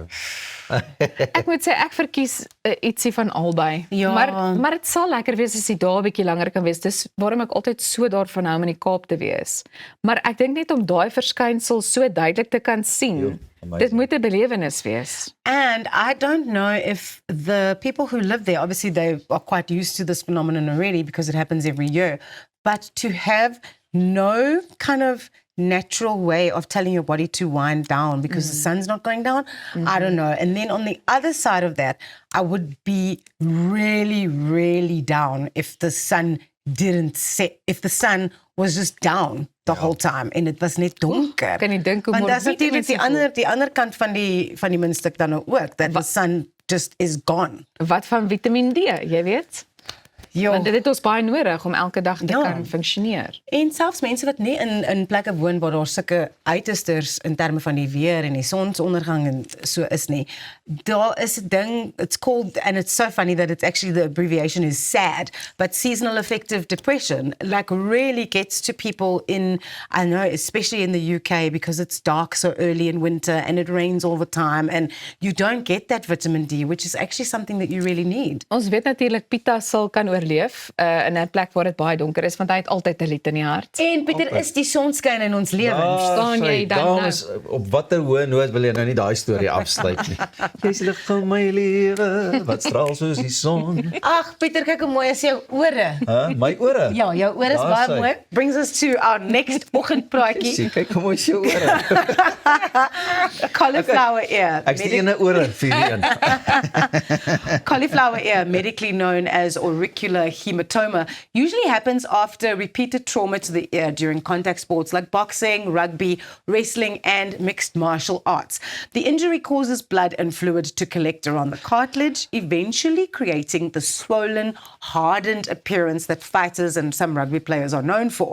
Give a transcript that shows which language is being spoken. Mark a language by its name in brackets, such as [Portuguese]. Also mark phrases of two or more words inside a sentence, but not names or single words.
[Afrikaans] Ek moet sê ek verkies ietsie van albei. Ja. Maar dit sal lekker wees as die dae 'n bietjie langer kan wees. Dis waarom ek altyd so daarvan hou om in die Kaap te wees. Maar ek dink net om daai verskynsel so duidelik te kan sien. Amazing. Dit moet 'n belewenis wees. [English] And I don't know if the people who live there, obviously they are quite used to this phenomenon already because it happens every year, but to have no kind of natural way of telling your body to wind down because the sun's not going down, I don't know. And then on the other side of that, I would be really, really down if the sun didn't set, if the sun was just down the whole time and it was [Afrikaans] net donker. Kan jy dink hoe Want dat is morbide natuurlijk mense die ander kant van die muntstuk dan nou ook, [English] that the sun just is gone. [Afrikaans] voel. Wat van Vitamiin D, jy weet? Jo. Want dit het ons baie nodig om elke dag te Ja. kan funksioneer. En selfs mense wat nie in plekke woon waar daar sulke uitersters in terme van die weer en die sonsondergang en so is nie. Daar is 'n ding, [English] it's called, and it's so funny that it's actually, the abbreviation is SAD, but seasonal affective depression, like really gets to people in, I know, especially in the UK because it's dark so early in winter and it rains all the time and you don't get that vitamin D, which is actually something that you really need. [Afrikaans] Ons weet natuurlik Pita sal kan oorleef in 'n plek waar dit baie donker is, want hy het altyd 'n lied in die hart. En Pieter, is die sonskyn in ons lewens. Verstaan jy dan nou? Dames, op watter hoë noot wil jy nou nie daai storie afsluit nie? Jy's lig van my lewe, wat straal soos die son. Ag, Pieter, kyk hoe mooi is jou ore. My ore? Ja, jou ore is Daar baie is hy. mooi. [English] Brings us to our next oggendpraatjie. [Afrikaans] Sien, kyk hoe mooi is jou ore. [English] Cauliflower ear. [Afrikaans] Ek's die ene ore vir die een. [English] Cauliflower ear, medically known as auricular hematoma, usually happens after repeated trauma to the ear during contact sports like boxing, rugby, wrestling, and mixed martial arts. The injury causes blood and fluid to collect around the cartilage, eventually creating the swollen, hardened appearance that fighters and some rugby players are known for.